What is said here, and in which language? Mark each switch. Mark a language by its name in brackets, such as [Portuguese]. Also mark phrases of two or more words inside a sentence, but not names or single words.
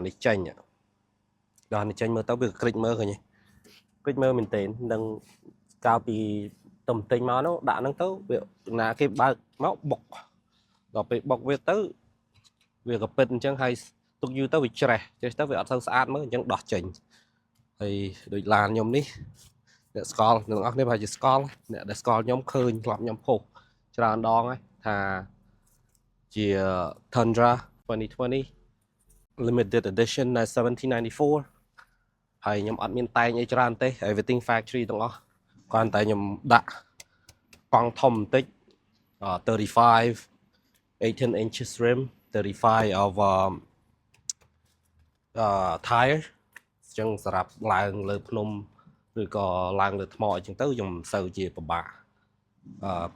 [Khmer] នេះចេញមើលទៅវាក្រិចមើលឃើញទេក្រិចមើលមែនទេនឹងកាលពីតំទិញមកនោះដាក់ហ្នឹងទៅវាណាគេបើកមកបុកដល់ពេលបុកវាទៅវាក៏ពិតអញ្ចឹងហើយទុកយូរទៅវាច្រេះទៅវាអត់សូវស្អាតមើលអញ្ចឹងដោះចេញហើយដូចឡានខ្ញុំនេះអ្នកស្គាល់អ្នកនរគ្នាប្រហែលជាស្គាល់អ្នកដែលស្គាល់ខ្ញុំឃើញធ្លាប់ខ្ញុំផុសច្រើនដងហើយថាជា Tundra 2020 [English] limited edition [Khmer] 1794 ហើយខ្ញុំអត់មានតែងអីច្រើនទេ [English] everything factory [Khmer] ទាំងអស់គ្រាន់តែខ្ញុំដាក់កង់ធំបន្តិច35 18 [English] inches rim 35 of [Khmer] tire ចឹងសម្រាប់ឡើងលើភ្នំឬក៏ឡើងលើថ្មអញ្ចឹងទៅខ្ញុំមិនសូវជាពិបាកក